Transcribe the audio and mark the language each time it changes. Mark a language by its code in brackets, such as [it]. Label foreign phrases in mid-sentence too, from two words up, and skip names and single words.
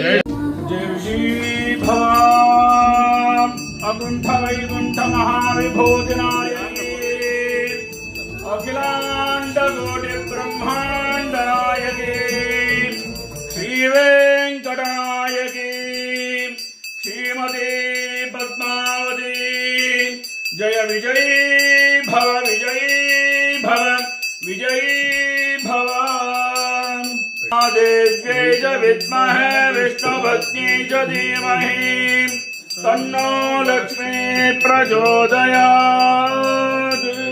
[sa] अकुण्ठ वैकुण्ठ महाविभूतिनायकि अखिलाण्ड कोटि ब्रह्माण्ड नायकि ஸ்ரீவேங்கடநாயகி श्रीमती पद्मावती जय विजयी भव विजयी भव देव्यै च विद्महे विष्णुपत्न्यै च धीमहि तन्नो लक्ष्मी प्रचोदयात्